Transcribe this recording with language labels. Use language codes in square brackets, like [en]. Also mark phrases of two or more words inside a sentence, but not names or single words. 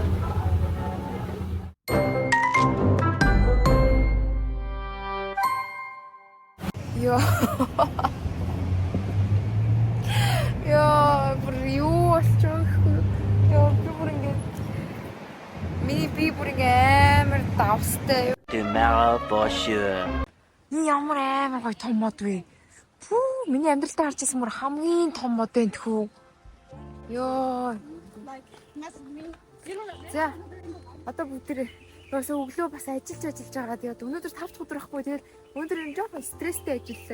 [mn] Йоо. Яа, бүр юу болчих вэ? Яа, би бүр ингэ амар давстай. [en] Tomorrow for sure. [mn] Ямар амар гоё том мод вэ? Пүү, миний амьдралтаа харж байсан мөр хамгийн том мод энэ тхүү. Йоо. За, одоо бүгдээ Юусе өглөө бас ажиллаж байгаа. Тэгээд өнөөдөр 5 дахь өдөр байхгүй. Тэгээд өнөөдөр энэ жоохон стресстэй ажилласан.